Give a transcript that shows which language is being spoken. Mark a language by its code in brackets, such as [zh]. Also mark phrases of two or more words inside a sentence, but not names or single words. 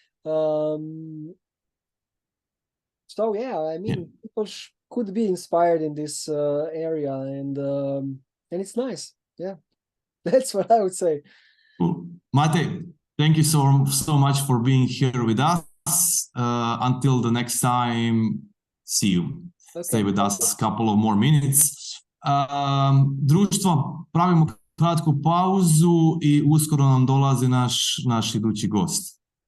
[en] So yeah, I mean, people could be inspired in this area, and it's nice. Yeah, that's what I would say. Cool. Mate, thank you so much for being here with us. Until the next time, see you. Okay. Stay with us a couple of more minutes. [hr] Društvo, pravimo kratku pauzu i uskoro nam dolazi naš idući gost.